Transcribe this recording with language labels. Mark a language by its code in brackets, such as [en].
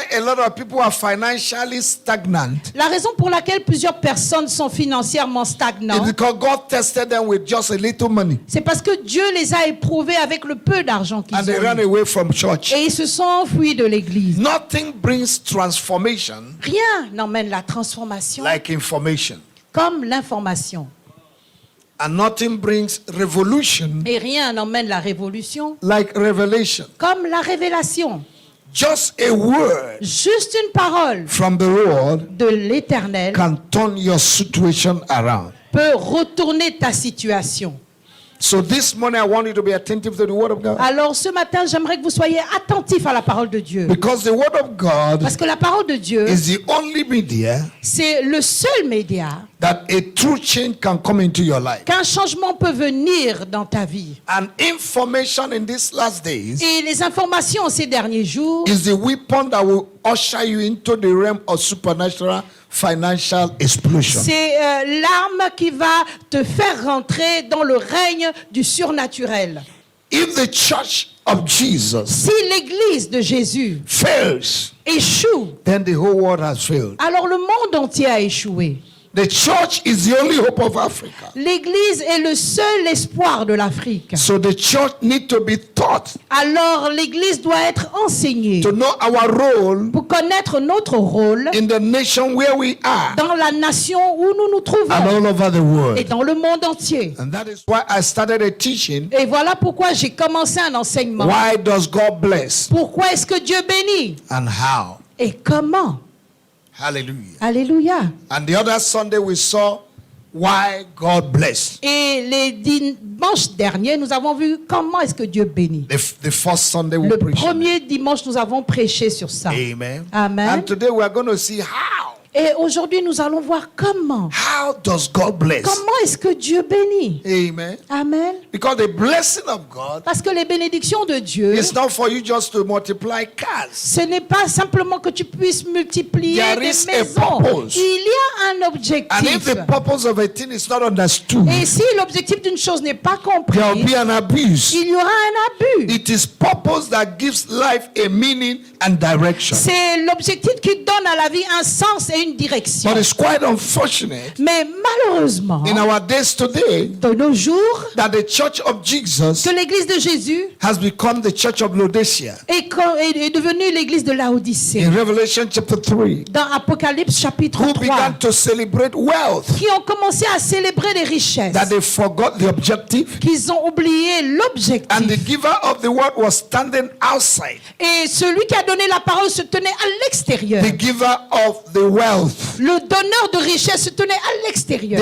[en] a lot of people are financially stagnant [fr] La raison pour laquelle plusieurs personnes sont financièrement [en] is [fr] stagnantes, [en] because God tested them with just a little money [fr] c'est parce que Dieu les a éprouvés avec le peu d'argent qu'ils [en] and they ran [fr] ont eu. [en] away from church. [fr] Et ils se sont enfuis de l'église. [en] Nothing brings transformation [fr] Rien n'emmène la transformation [en] like information, [fr] comme l'information. [en] and nothing brings revolution [fr] Et rien n'emmène la révolution [en] like revelation. [fr] comme la révélation. [en] Just a word [fr] Juste une parole [en] from the Lord [fr] de l'Éternel [en] can turn your situation around. [fr] peut retourner ta situation. [en] So this morning I want you to be attentive to the word of God, [fr] Alors ce matin, j'aimerais que vous soyez attentifs à la parole de Dieu. [en] because the word of God [fr] Parce que la parole de Dieu, [en] is the only media [fr] c'est le seul média [en] that a true change can come into your life. [fr] qu'un changement peut venir dans ta vie. [en] And information in these last days [fr] Et les informations ces derniers jours, [en] is the weapon that will usher you into the realm of supernatural financial explosion. [fr] c'est l'arme qui va te faire rentrer dans le règne du surnaturel. [en] If the church of Jesus [fr] Si l'église de Jésus [en] fails, [fr] échoue, [en] then the whole world has failed. [fr] alors le monde entier a échoué. [en] The church is the only hope of Africa. [fr] L'église est le seul espoir de l'Afrique. [en] So the church needs to be taught [fr] Alors l'église doit être enseignée [en] to know our role [fr] pour connaître notre rôle [en] in the nation where we are [fr] dans la nation où nous nous [en] and [fr] trouvons [en] all over the [fr] et [en] world. [fr] dans le monde entier. [en] And that is why I started a teaching. [fr] Et voilà pourquoi j'ai commencé un enseignement. [en] Why does God bless [fr] Pourquoi est-ce que Dieu bénit [en] and how? [fr] et comment? [en] Hallelujah. [fr] Alléluia. [en] And the other Sunday we saw why God blessed. [fr] Et les dimanches derniers, nous avons vu comment est-ce que Dieu bénit. [en] The first Sunday we [fr] Le [en] preached. [fr] premier dimanche, nous avons prêché sur ça. [en] Amen. [fr] Amen. [en] And today we are going to see how. [fr] Et aujourd'hui, nous allons voir comment. [en] How does God bless? [fr] Comment est-ce que Dieu bénit? [en] Amen. [fr] Amen. [en] Because the blessing of God [fr] Parce que les bénédictions de Dieu, [en] is not for you just to multiply cars. [fr] ce n'est pas simplement que tu puisses multiplier [en] There [fr] des [en] is a [fr] maisons. [en] purpose. [fr] Il y a un [en] And if [fr] objectif. [en] the purpose of a thing is not understood, [fr] Et si l'objectif d'une chose n'est pas compris, [en] there will be an abuse. [fr] il y aura un abus. [en] It is purpose that gives life a meaning and direction. [fr] C'est l'objectif qui donne à la vie un sens et une direction. [en] But it's quite unfortunate [fr] Mais malheureusement, [en] in our days today [fr] de nos jours, [en] that the church of Jesus [fr] que l'église de Jésus [en] has become the church of Laodicea. [fr] est devenue l'église de Laodicée. [en] In Revelation chapter 3, [fr] Dans Apocalypse chapitre [en] who [fr] 3, [en] began to celebrate wealth, [fr] qui ont commencé à célébrer les richesses, [en] that they forgot the objective, [fr] qu'ils ont oublié [en] and the [fr] l'objectif. [en] giver of the word was standing outside. [fr] Et celui qui a donné la parole se tenait à l'extérieur. [en] The giver of the wealth, [fr] Le donneur de richesse se tenait à l'extérieur.